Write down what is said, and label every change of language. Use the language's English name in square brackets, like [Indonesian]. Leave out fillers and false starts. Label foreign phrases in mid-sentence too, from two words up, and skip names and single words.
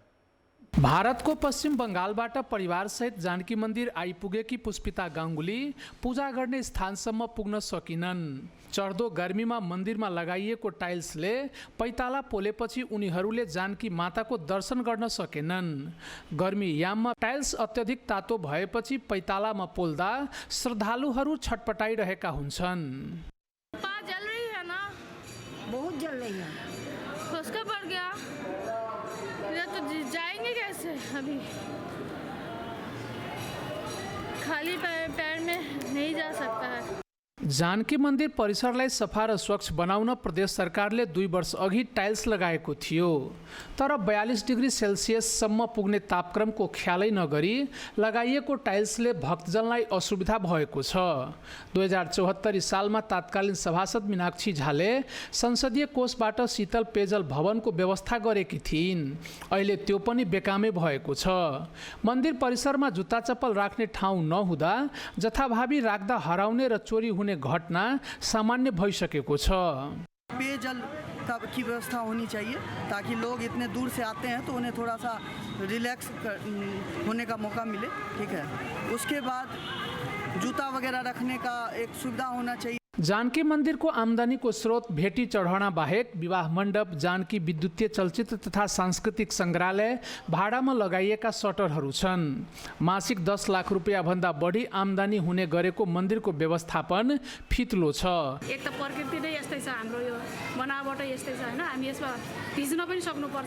[Nepali] भारतको पश्चिम बङ्गालबाट परिवारसहित जानकी मन्दिर आइपुगेकी पुष्पिता गाङ्गुली पूजा गर्ने स्थानसम्म पुग्न सकिनन्। चढ्दो गर्मीमा मन्दिरमा लगाइएको टाइल्सले पैताला पोलेपछि उनीहरूले जानकी माताको दर्शन गर्न सकेनन्। गर्मी याममा टाइल्स अत्यधिक तातो भएपछि पैतालामा पोल्दा श्रद्धालुहरू छटपटाइरहेका हुन्छन्। [Hindi] जल रही है ना, बहुत जल रही है, खुश्का पड़ गया, तो जाएंगे कैसे? अभी खाली पैर में नहीं जा सकता है। [Nepali] जानकी मन्दिर परिसरलाई सफा र स्वच्छ बनाउन प्रदेश सरकारले 2 वर्ष अघि टाइल्स लगाएको थियो। तर 42 डिग्री सेल्सियससम्म पुग्ने तापक्रमको ख्यालै नगरी लगाइएको टाइल्सले भक्तजनलाई असुविधा भएको छ। 2074 सालमा तत्कालीन सभासद मीनाक्षी झाले संसदीय कोषबाट शीतल पेयजल भवनको व्यवस्था गरेकी थिइन्। अहिले त्यो पनि बेकामै भएको छ। मन्दिर परिसरमा जुत्ता चप्पल राख्ने ठाउँ नहुँदा जथाभावी राख्दा हराउने र चोरी हुने घटना सामान्य भइसकेको छ। [Hindi] पेयजल की व्यवस्था होनी चाहिए ताकि लोग इतने दूर से आते हैं तो उन्हें थोड़ा सा रिलैक्स होने का मौका मिले। ठीक है, उसके बाद जूता वगैरह रखने का एक सुविधा होना चाहिए। [Nepali] जानकी मन्दिरको आम्दानीको स्रोत भेटी चढाउन बाहेक विवाह मण्डप, जानकी विद्युतीय चलचित्र तथा सांस्कृतिक सङ्ग्रहालय, भाडामा लगाइएका सटरहरू छन्। मासिक 10 लाख रुपियाँ भन्दा बढी आम्दानी हुने गरेको मन्दिरको व्यवस्थापन फितलो छ। एक त प्रकृति नै यस्तै छ, हाम्रो यो बनावट यस्तै छ हैन, हामी यसमा भिज्न पनि सक्नुपर्छ।